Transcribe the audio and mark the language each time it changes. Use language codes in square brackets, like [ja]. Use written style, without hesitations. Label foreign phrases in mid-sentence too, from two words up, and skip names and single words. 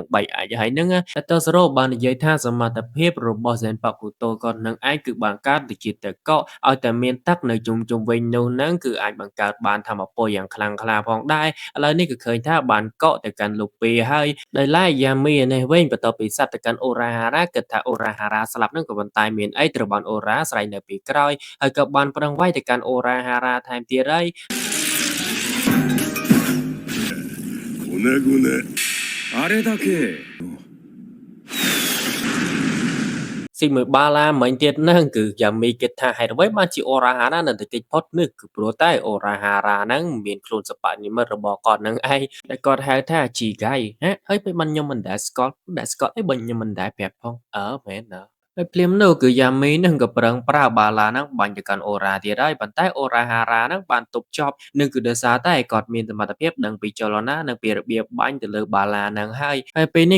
[km] បែកអាចហើយហ្នឹងតែ Totoro បាននិយាយថាសមត្ថភាពរបស់ Zenpakuto គាត់នឹងឯងគឺបានកើតទៅជាតែកកឲ្យតែមានទឹកនៅជុំវិញនោះហ្នឹងគឺអាចបង្កើតបានធម្មពលយ៉ាងខ្លាំងក្លាផងដែរឥឡូវនេះក៏ឃើញថាបានកកទៅកាន់លោកពីរហើយដោយឡែក Yami នេះវិញបន្ទាប់ពីសត្វទៅកាន់ Urahara គិតថា Urahara ស្លាប់នឹងក៏ប៉ុន្តែមានអីត្រូវបាន Ura ស្រែកនៅពីក្រោយហើយក៏បានប្រឹងវាយទៅកាន់ Urahara ថែមទៀតហើយ [ja] 粉々あれだけ [km] ស៊ីមួយបាឡាមិញទៀតហ្នឹងគឺ Yami គិតថាហេតុអ្វីបានជា Urahara នៅតែគេចផុតនេះគឺព្រោះតែ Urahara ហ្នឹងមានខ្លួនសព្វនិមិត្តរបស់គាត់នឹងឯងដែលគាត់ហៅថា Chigai ហើយពេលបានខ្ញុំមិនដែលស្គាល់អីបើខ្ញុំមិនដែលប្រាប់ផងមែនណាហើយភ្លាមនោះគឺ Yami នឹងក៏ប្រឹងប្រើបាឡាហ្នឹងបាញ់ទៅកាន់ Ora ទៀតហើយប៉ុន្តែ Urahara ហ្នឹងបានទប់ចប់នឹងគឺដោយសារតែគាត់មានសមត្ថភាពដឹងពីចលនានិងពីរបៀបបាញ់ទៅលើបាឡាហ្នឹងហើយពេលនេះ